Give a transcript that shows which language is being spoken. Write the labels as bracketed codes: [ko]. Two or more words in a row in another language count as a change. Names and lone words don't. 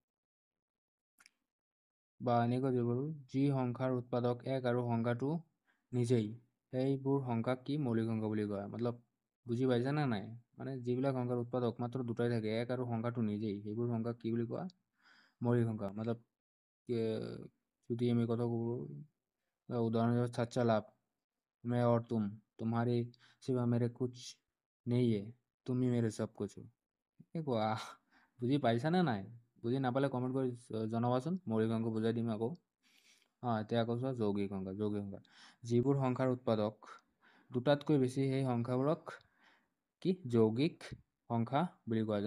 [as] বা এনেকৈ দিব পাৰোঁ, যি সংখ্যাৰ উৎপাদক 1 আৰু সংখ্যাটো নিজেই, সেইবোৰ সংখ্যাক কি, মৌলিক সংখ্যা বুলি কয়। মতলব বুজি পাইছা নে নাই? মানে যিবিলাক সংখ্যাৰ উৎপাদক মাত্ৰ 2টাই থাকে, 1 আৰু সংখ্যাটো নিজেই, সেইবোৰ সংখ্যাক কি বুলি কোৱা, মৌলিক সংখ্যা। মতলব যদি আমি কথা কব, উদাহরণ হিসেবে [hi] सच्चा लाभ, मैं और तुम, तुम्हारे सिवा मेरे कुछ नहीं है, तुम ही मेरे सब कुछ हो। [as] কোৱা, বুজি পাইছানে নাই? বুজি নাপালে কমেণ্ট কৰি জনাবাচোন, মৌলিক সংখ্যা বুজাই দিম আকৌ। এতিয়া আকৌ চোৱা যৌগিক সংখ্যা। যিবোৰ সংখ্যাৰ উৎপাদক 2টাতকৈ বেছি সেই সংখ্যাবোৰক কি, যৌগিক সংখ্যা বুলি কোৱা।